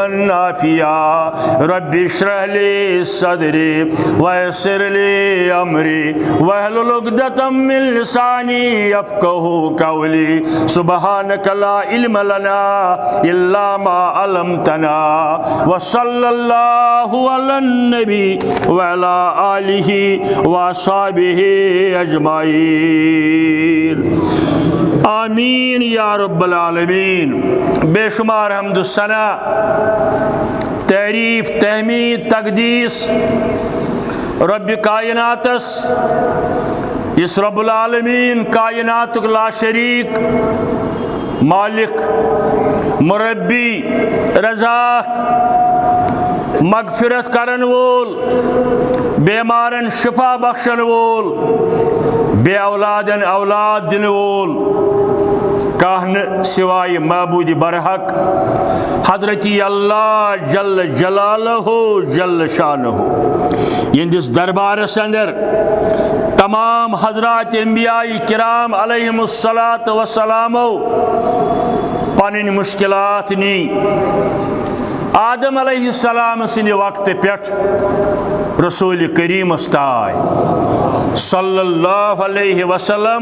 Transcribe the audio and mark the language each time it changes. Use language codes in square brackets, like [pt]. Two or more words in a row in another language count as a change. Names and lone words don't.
[ar] نافعا رب اشرح لي صدري ويسر لي أمري واحلل عقدة من لساني يفقهوا قولي سبحانك لا علم لنا إلا ما علمتنا وصلى الله على النبي وعلى آله وصحبه أجمعين آمین یا رب العالمین. [ks] بے شمار [ar] حمد الثنا [ks] تعریف تحمید تقدیس رب کائناتس اس [ar] رب العالمین [ks] کائنات لا شریک مالک مربی رزاق مغفرت کرن وول بیمارن شفا بخشن وول بے اولادن اولاد دن وول کہن سوائے معبود برحق حضرتی اللہ [ar] جل جلالہ جل شانہ. [ks] یہندس دربارس اندر تمام حضرات انبیاء کرام [ar] علیہم الصلاۃ والسلام [ks] پنن مشکلات نی آدم [ar] علیہ السلام [ks] سند وقت پیٹھ رسول کریم استائے [ar] صلی اللہ علیہ وسلم.